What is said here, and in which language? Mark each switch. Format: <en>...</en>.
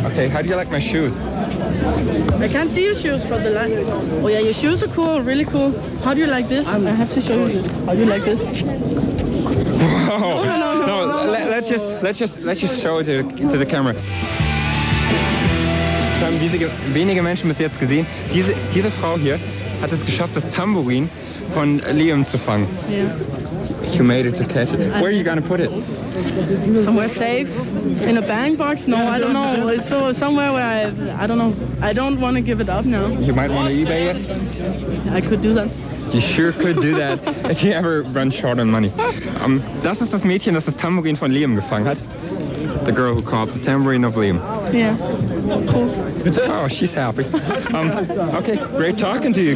<en>Okay, how do you like my shoes? I can't see your shoes from the light. Oh yeah, your shoes are cool, really cool. How do you like this? I have to show you. How do you like this? Whoa. No, let's just show it to the camera.</en> <de>Das haben wenige Menschen bis jetzt gesehen. Diese Frau hier hat es geschafft, das Tambourin von Liam zu fangen.</de> <en>Yeah. You made it to catch it. Where are you gonna put it? Somewhere safe. In a bang box? No, I don't know. It's so somewhere where I don't know. I don't want to give it up now. You might want to eBay it. I could do that. You sure could do that if you ever run short on money.</en> <de>Das ist das Mädchen, das das Tambourin von Liam gefangen hat.</de> <en>The girl who caught the tambourine of Liam. Yeah. Cool. Oh, she's happy. Okay, great talking to you.</en>